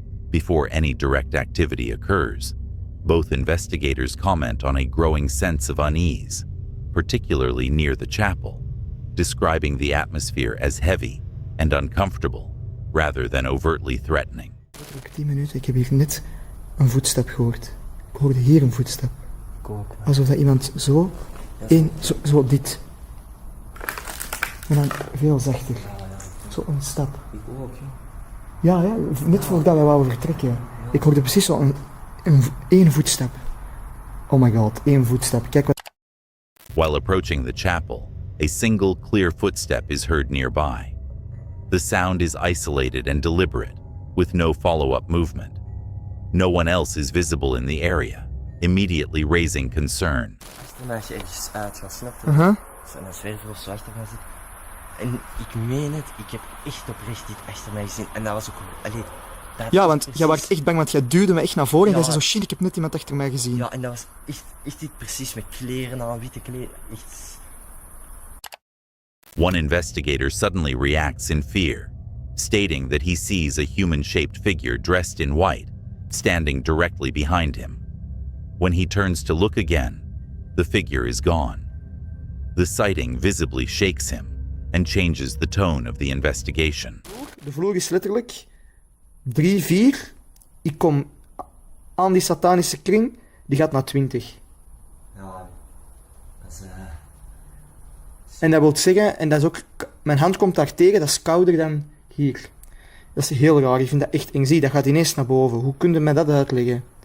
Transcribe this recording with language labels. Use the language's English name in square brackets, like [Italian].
[English] Before any direct activity occurs, both investigators comment on a growing sense of unease, particularly near the chapel, describing the atmosphere as heavy and uncomfortable rather than overtly threatening. [Dutch] 10 minuten, ik heb hier net een voetstap gehoord. Ik hoorde hier een voetstap. Alsof dat iemand zo, zo dit. En dan veel zachter. Zo een stap. Ik ook, ja. Ja, ja, net voordat wij wouden vertrekken. Ik hoorde precies zo één voetstap. [English] Oh my god, [Dutch] één voetstap. Kijk wat... [English] While approaching the chapel, a single clear footstep is heard nearby. The sound is isolated and deliberate, with no follow-up movement. No one else is visible in the area, immediately raising concern. [Dutch] Als je ergens uit gaat, snap je? En een zwerver of zo achter gaat zitten. En ik meen het, ik heb echt oprecht dit achter mij gezien. En dat was ook... Allee, ja, want jij was echt bang, want jij duwde me echt naar voren en jij zei zo, shit, ik heb net iemand achter mij gezien. Ja, en dat was echt dit precies met kleren aan, witte kleren, echt... [English] One investigator suddenly reacts in fear, stating that he sees a human-shaped figure dressed in white, standing directly behind him. When he turns to look again, the figure is gone. The sighting visibly shakes him and changes the tone of the investigation. [Dutch] De vloer is letterlijk 3, 4. Ik kom aan die satanische kring, die gaat naar 20. Ja, dat is... En dat wil zeggen, en dat is ook, mijn hand komt daar tegen, dat is kouder dan hier. Dat is heel raar, ik vind dat echt eng. Zie, dat gaat ineens naar boven. Hoe kun je mij dat uitleggen?